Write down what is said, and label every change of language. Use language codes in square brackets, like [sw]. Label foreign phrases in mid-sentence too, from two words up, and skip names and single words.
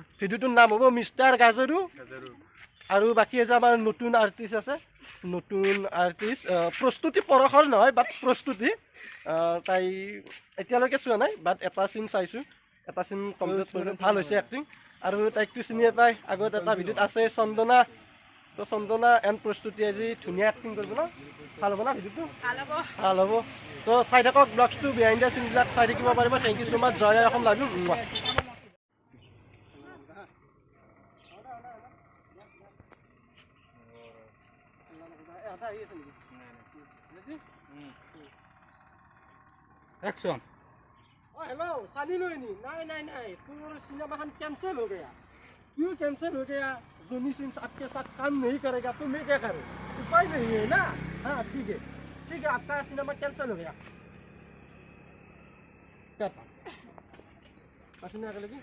[as] ভিডিঅ'টোৰ নাম হ'ব মিষ্টাৰ গাজেৰু আৰু বাকী যে আমাৰ নতুন আৰ্টিষ্ট আছে নতুন আৰ্টিষ্ট প্ৰস্তুতি পৰশৰ নহয় বাট প্ৰস্তুতি তাই এতিয়ালৈকে চোৱা নাই বাট এটা চিন চাইছোঁ এটা চিন কমপ্লিট কৰিলোঁ ভাল হৈছে এক্টিং আৰু তাইকটো চিনিয়ে পায় আগত এটা ভিডিঅ'ত আছে চন্দনা তো চন্দনা এণ্ড প্ৰস্তুতি আজি ধুনীয়া এক্টিং কৰিব ন ভাল হ'ব না ভিডিঅ'টো ভাল হ'ব তো চাই থাকক ব্লগছটো [en] behind the [as] চিনবিলাক চাই থাকিব পাৰিব [en] thank you so much [as] জয় অসম [en] love you एक्शन [hi] हेलो सानी लोनी नहीं नहीं नहीं पूरा सिनेमा खान कैंसिल हो गया क्यों कैंसिल हो गया जोनी सिंस आपके साथ काम नहीं करेगा तो मैं क्या करूँ उपाय नहीं है ना हाँ ठीक है आपका सिनेमा कैंसिल हो गया क्या था पसंद आ लगी